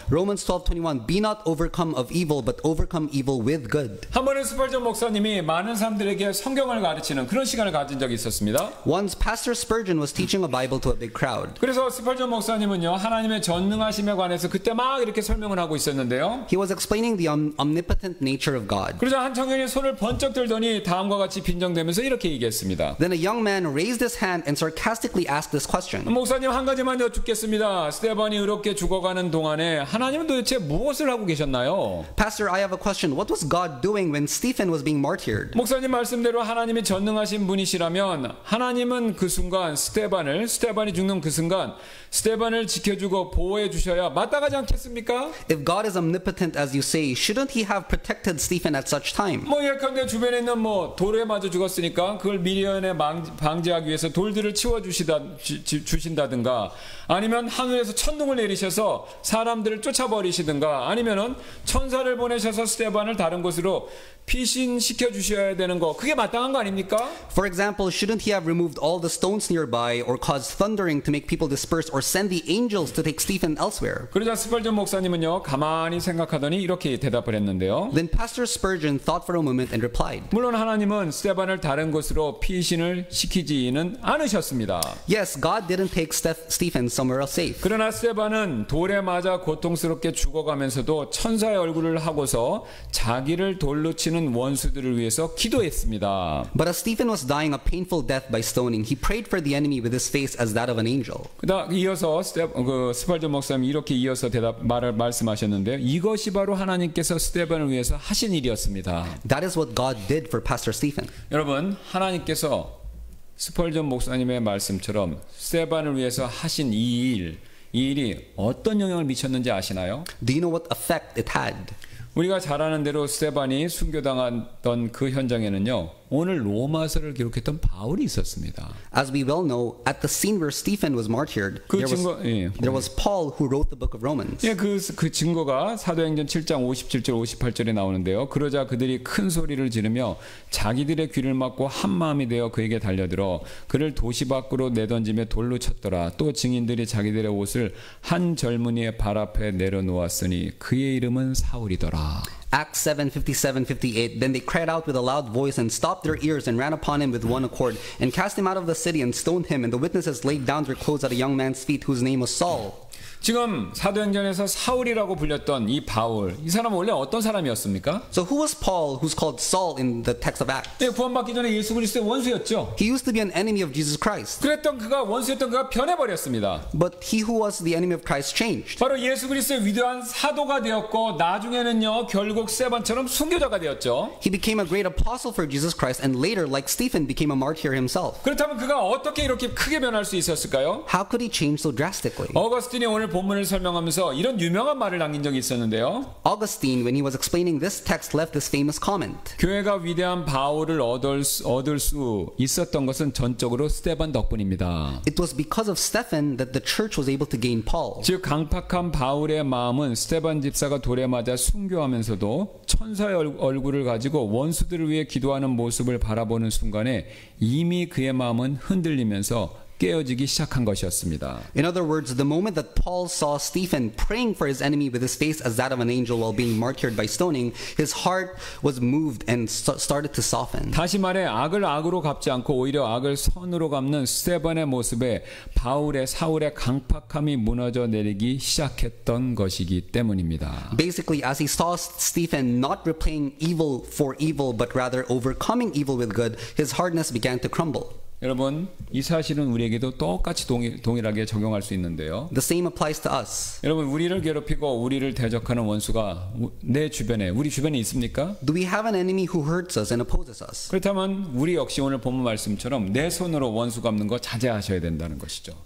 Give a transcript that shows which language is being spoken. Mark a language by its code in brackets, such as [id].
[en] Romans 12:21 Be not overcome of evil, but overcome evil with good. [ko] 한 번은 스펄전 목사님이 많은 사람들에게 성경을 가르치는 그런 시간을 가진 적이 있었습니다. [en] Once Pastor Spurgeon was teaching a Bible to a big crowd. [ko] 그래서 스펄전 목사님은요 하나님의 전능하심에 관해서 그때 막 이렇게 설명을 하고 있었는데요. [en] He was explaining the omnipotent nature of God. [ko] 그러자 한 청년이 손을 번쩍 들더니 다음과 같이 빈정대면서 이렇게 얘기했습니다. [en] Then a young man raised his hand and sarcastically asked this question. [ko] 목사님 한 가지만 여쭙겠습니다. 스데반이 의롭게 죽어가는 동안에 하나님은 도대체 무엇을 하고 계셨나요? [en] Pastor, I have a question. What was God doing when Stephen was being martyred? [ko] 목사님 말씀대로 하나님이 전능하신 분이시라면 하나님은 그 순간 스데반이 죽는 그 순간 스데반을 지켜주고 보호해 주셔야 마땅하지 않겠습니까? [en] If God is omnipotent as you say, shouldn't he have protected Stephen at such time? [ko] 뭐 예컨대 주변에 있는 뭐 돌에 맞아 죽었으니까 그걸 미련에 방지하기 위해서 돌들을 치워 주신다든가 아니면 하늘에서 천둥을 내리셔서 사람들을 쫓아버리시든가 아니면은 천사를 보내셔서 스데반을 다른 곳으로 피신시켜 주셔야 되는 거 그게 마땅한 거 아닙니까? [en] For example, shouldn't he have removed all the stones nearby or caused thundering to make people disperse or send the angels to take Stephen elsewhere? [ko] 그러자 스펄전 목사님은요 가만히 생각하더니 이렇게 대답을 했는데요. [en] Then Pastor Spurgeon thought for a moment and replied, [ko] 물론 하나님은 스데반을 다른 곳으로 피신을 시키지는 않으셨습니다. [en] Yes, God didn't take Stephen somewhere else safe. [ko] 그러나 스데반은 돌에 맞아 고통스럽게 죽어가면서도 천사의 얼굴을 하고서 자기를 돌로 치는 원수들을 위해서 기도했습니다. [en] But as Stephen was dying a painful death by stoning, he prayed for the enemy with his face as that of an angel. [ko] 그다음 이어서 스펄전 목사님이 이렇게 이어서 말씀하셨는데요. 이것이 바로 하나님께서 스데반을 위해서 하신 일이었습니다. [en] That is what God did for Pastor Stephen. [ko] 여러분, 하나님께서 스펄전 목사님의 말씀처럼 스데반을 위해서 하신 이 일이 어떤 영향을 미쳤는지 아시나요? [en] Do you know what effect it had? [ko] 우리가 잘 아는 대로 스데반이 순교당했던 그 현장에는요. 오늘 로마서를 기록했던 바울이 있었습니다. [en] As we well know, at the scene where Stephen was martyred, there was Paul who wrote the book of Romans. [ko] 예, 그 증거가 사도행전 7장 57절 58절에 나오는데요. 그러자 그들이 큰 소리를 지르며 자기들의 귀를 막고 한 마음이 되어 그에게 달려들어 그를 도시 밖으로 내던지며 돌로 쳤더라. 또 증인들이 자기들의 옷을 한 젊은이의 발 앞에 내려놓았으니 그의 이름은 사울이더라. [en] Acts 7:57-58. Then they cried out with a loud voice and stopped their ears and ran upon him with one accord and cast him out of the city and stoned him. And the witnesses laid down their clothes at a young man's feet whose name was Saul. [ko] 지금 사도행전에서 사울이라고 불렸던 이 바울, 이 사람은 원래 어떤 사람이었습니까? [en] So who was Paul, who's called Saul in the text of Acts? [ko] 네, 구원받기 전에 예수 그리스도의 원수였죠. [en] He used to be an enemy of Jesus Christ. [ko] 원수였던 그가 변해버렸습니다. [en] But he who was the enemy of Christ changed. [ko] 바로 예수 그리스도의 위대한 사도가 되었고 나중에는요 결국 스데반처럼 순교자가 되었죠. [en] He became a great apostle for Jesus Christ and later, like Stephen, became a martyr himself. [ko] 그렇다면 그가 어떻게 이렇게 크게 변할 수 있었을까요? [en] How could he change so drastically? [ko] 어거스틴이 오늘 본문을 설명하면서 이런 유명한 말을 남긴 적이 있었는데요. [en] Augustine, when he was explaining this text, left this famous comment. [ko] 교회가 위대한 바울을 얻을 수 있었던 것은 전적으로 스데반 덕분입니다. [en] It was because of Stephen that the church was able to gain Paul. [ko] 즉 강팍한 바울의 마음은 스데반 집사가 돌에 맞아 순교하면서도 천사의 얼굴을 가지고 원수들을 위해 기도하는 모습을 바라보는 순간에 이미 그의 마음은 흔들리면서 깨어지기 시작한 것이었습니다. [en] In other words, the moment that Paul saw Stephen praying for his enemy with his face as that of an angel while being martyred by stoning, his heart was moved and started to soften. [ko] 다시 말해 악을 악으로 갚지 않고 오히려 악을 선으로 갚는 스데반의 모습에 사울의 강팍함이 무너져 내리기 시작했던 것이기 때문입니다. [en] Basically, as he saw Stephen not repaying evil for evil but rather overcoming evil with good, his hardness began to crumble. [ko] 여러분, 이 사실은 우리에게도 똑같이 동일하게 적용할 수 있는데요. [en] The same applies to us. [ko] 여러분, 우리를 괴롭히고 우리를 대적하는 원수가 우리 주변에 있습니까? [en] Do we have an enemy who hurts us and opposes us? [ko] 그렇다면 우리 역시 오늘 본문 말씀처럼 내 손으로 원수 갚는 거 자제하셔야 된다는 것이죠.